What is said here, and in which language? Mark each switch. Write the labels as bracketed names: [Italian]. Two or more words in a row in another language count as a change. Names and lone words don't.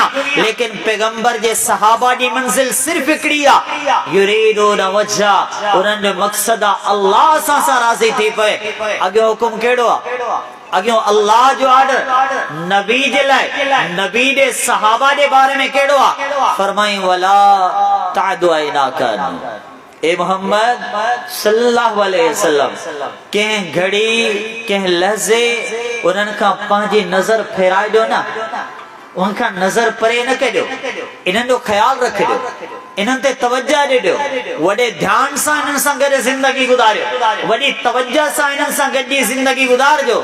[Sindhi] लेकिन पैगंबर जे सहाबा जी मंज़िल सिर्फ़ हिकिड़ी आहे, [Arabic] يريدون وجهه, [Sindhi] उन्हनि जो मक़सद आहे अल्लाह सां राज़ी थी पए। अॻियो हुकुम कहिड़ो आहे, अॻियो अल्लाह जो ऑर्डर नबी जे लाइ, नबी जे सहाबा जे बारे में कहिड़ो आहे, फरमाई [Arabic] ولا تعد عيناك عنهم. ए मोहम्मद صلى الله عليه وسلم, [Sindhi] कंहिं घड़ी कंहिं लहज़े उन्हनि खां पंहिंजी नज़र फेराइजो न, उनखां नज़र परे न कजो, इन्हनि जो ख्याल रखिजो, इन्हनि ते तवज्जो ॾिजो, वॾे ध्यान सां इन्हनि सां गॾु ज़िंदगी गुज़ारियो, वॾी तवज्जो सां इन्हनि सां गॾु ज़िंदगी गुज़ारिजो।